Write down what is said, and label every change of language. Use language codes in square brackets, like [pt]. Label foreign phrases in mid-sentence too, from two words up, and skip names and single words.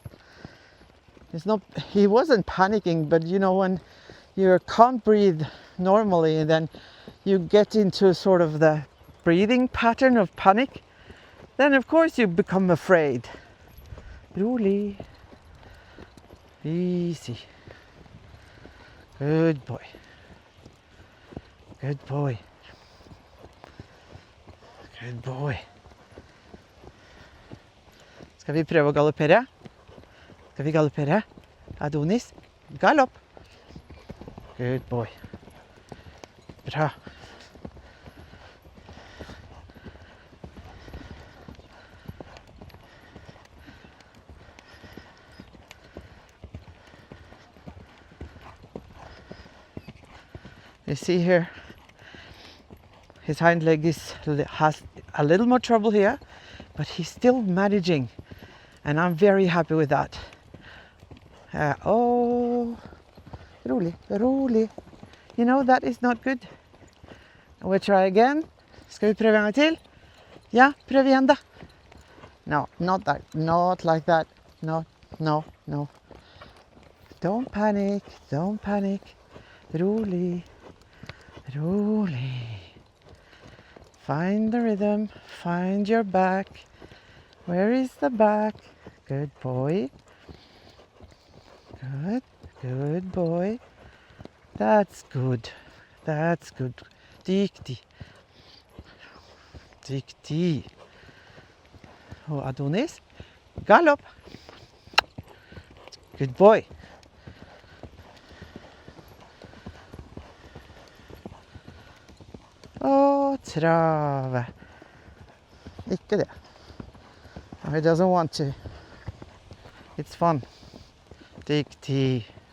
[en] He wasn't panicking, but you know, when you can't breathe normally, then you get into sort of the breathing pattern of panic, then of course you become afraid. [no] Rolig. Easy. [en] Good boy. Good boy. Good boy. [no] Skal vi prøve å galoppere? Skal vi galoppere? Adonis, galopp. [en] Good boy. Bra. You see here, his hind leg has a little more trouble here, but he's still managing, and I'm very happy with that. [no] Rolig, rolig. [en] You know, that is not good. We'll try again. [no] Skal vi prøve en gang til? Ja, prøv igjen da. [en] No, not that. Not like that. No. Don't panic. Don't panic. [no] Rolig. Rolig. [en] Find the rhythm. Find your back. Where is the back? Good boy. Good. Good boy. That's good. That's good. [no] Diktig. Diktig. Og Adonis, galopp. [en] Good boy. [no] Og trave. Ikke det. [en] No, he doesn't want to. It's fun. Diktig.